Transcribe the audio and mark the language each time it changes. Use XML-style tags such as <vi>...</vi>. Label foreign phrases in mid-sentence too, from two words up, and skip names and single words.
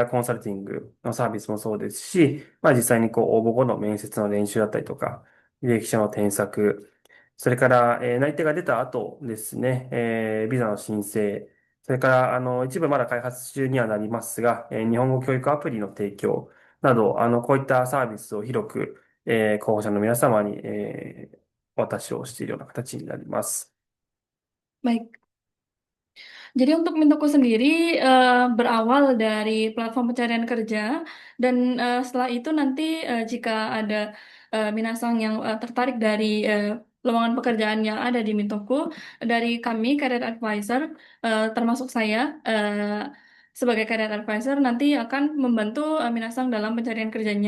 <ja>コンサルティングのサービスもそうですし、実際に応募後の面接の練習だったりとか、履歴書の添削、それから、内定が出た後ですね、ビザの申請、それから、一部まだ開発中にはなりますが、日本語教育アプリの提供など、こういったサービスを広く、候補者の皆様に、お渡しをしているような形になります。</ja> <id>Baik, jadi untuk Mintoku sendiri berawal dari platform pencarian kerja dan setelah itu nanti jika ada minasang yang tertarik dari lowongan pekerjaan yang ada di Mintoku, dari kami</id> <en>career advisor</en> <id>termasuk saya sebagai</id> <en>career advisor</en> <id>nanti akan membantu minasang dalam pencarian kerjanya.</id>